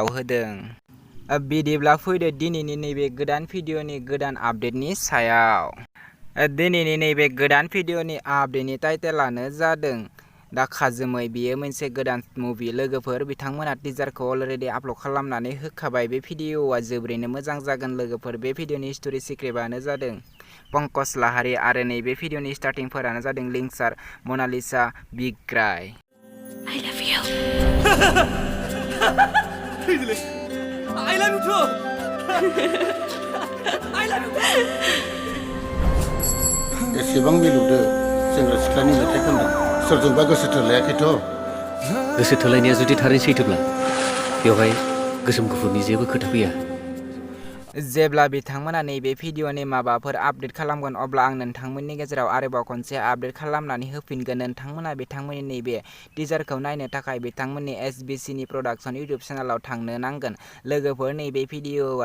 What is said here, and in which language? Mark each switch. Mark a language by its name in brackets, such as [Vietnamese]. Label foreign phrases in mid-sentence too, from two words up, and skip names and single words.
[Bodo] होदों बिदिब्ला फैदो दिनैनि नैबे गोदान भिडिअनि गोदान आपडेटनि सायाव दिनैनि नैबे गोदान भिडिअनि [English] update title [Bodo] जादों दाखा जोमै बेयो मोनसे गोदान मुभि लोगोफोर बिथांमोना टिजारखौ [English] already upload [Bodo] खालामनानै होखाबाय बे भिडिअआ जोबोरैनो मोजां जागोन लोगोफोर बे भिडिअनि [English] story script [Bodo] जादों पंकज लाहारी आरो नैबे भिडिअनि स्टार्टिंफोरानो जादों लिंसार मनालिसा बिग्राय [English] I love you I love you too I love you too [Bodo] एसेबां मिलौदो सेंग्रा सिख्लानि मेथाइ खनदों सोरजोंबा गोसो थोलायाखैथ' गोसो थोलायनाया जुदि थारैनो सैथोब्ला बेवहाय गोसोम गुफुरनि जेबो खोथा फैया जेब्ला बिथांमोना नैबे भिडिअनि माबाफोर आपडेट खालामगोन अब्ला आं नोंथांमोननि गेजेराव आरोबाव खनसे आपडेट खालामनानै होफिनगोन नोंथांमोना बिथांमोननि नैबे टिजारखौ नायनो थाखाय बिथांमोननि SBCनि प्रडाक्सन [English] YouTube channel [Bodo] थांनो नांगोन लोगोफोर नैबे भिडिअआ